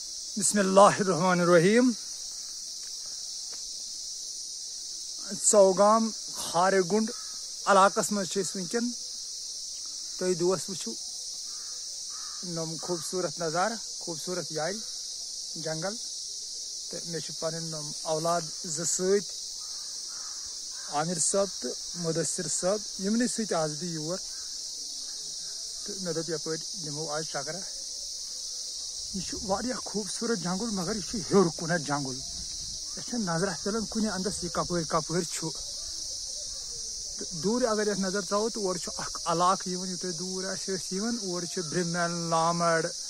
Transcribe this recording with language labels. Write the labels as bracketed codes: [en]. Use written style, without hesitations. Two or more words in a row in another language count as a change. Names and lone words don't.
[ar] بسم اللہ الرحمن الرحیم. [ks] ژوگام خارِ گُنٛڈ علاقس مز ونکن تُہۍ دوس وٕچھِو نم خوبصورت نظارٕ خوبصورت یارِ جنگل تو مےٚ چھِ پنٕنۍ نم اولاد زٕ سۭتۍ عامر صٲب تہٕ مُدثر صٲب یِمنٕے سۭتۍ آس بہٕ یور تہٕ مےٚ دوٚپ یپٲرۍ نِمو آز چکرا. یہ واریاہ خوبصورت جنگل مگر یہ ہیور کُنتھ جنگل یہ نظر پھیران کُنہِ اندس یہ کپٲرۍ کپٲرۍ چھُ تہٕ دوٗرِ اگر یتھ نظر ترٛاوو تہٕ اورٕ چھُ اکھ علاقہٕ یِوان یہِ تۄہہِ دوٗر آسہِ أسۍ یِوان اورٕ چھِ برٛمٮ۪ل لامڑ